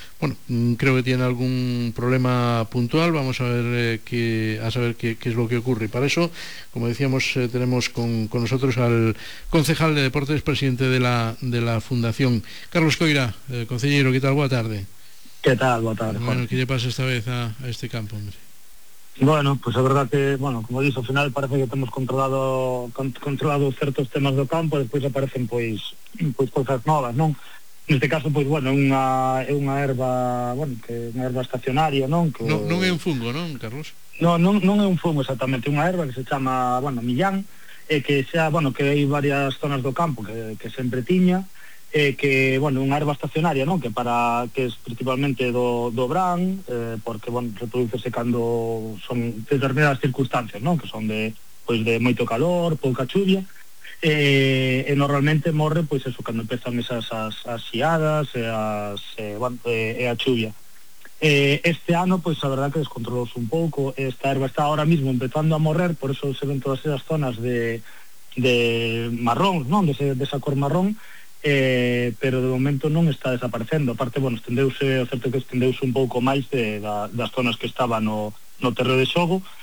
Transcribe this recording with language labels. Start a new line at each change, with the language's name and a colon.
Spanish: Bueno, creo que tiene algún problema puntual. Vamos a ver qué es lo que ocurre. Y para eso, como decíamos, tenemos con nosotros al concejal de deportes, presidente de la fundación, Carlos Coira. Concejero, ¿qué tal? Buenas tardes. ¿Qué tal? Buenas tardes. Bueno, ¿qué le pasa esta vez a este campo, hombre? Bueno, pues la verdad que, bueno, como dices, al final parece que hemos controlado ciertos temas del campo, después aparecen pues cosas nuevas, ¿no?
Galician: Neste caso, pois, bueno, é unha herba, bueno, que unha herba estacionaria, non? Que... Non é un fungo, non, Carlos? Non é un fungo exactamente, unha herba que se chama, bueno, millán, e que xa, bueno, que hai varias zonas do campo que sempre tiña, e que, bueno, unha herba estacionaria, non? Que para, que é principalmente do bran, porque, bueno, reproducese cando son determinadas circunstancias, non? Que son de, pois, de moito calor, pouca chuvia, e normalmente morre, pois, eso, cando empezan esas as xiadas e a chuvia. Este ano, pois, a verdad que descontrolouse un pouco.
Spanish: Esta herba está ahora mismo empezando a morrer, por eso se ven todas esas zonas de marrón, non?
Galician: Desa cor marrón, pero de momento non está desaparecendo. Aparte, bueno, estendeuse, o certo que estendeuse un pouco máis das zonas que estaban no terreo de xogo.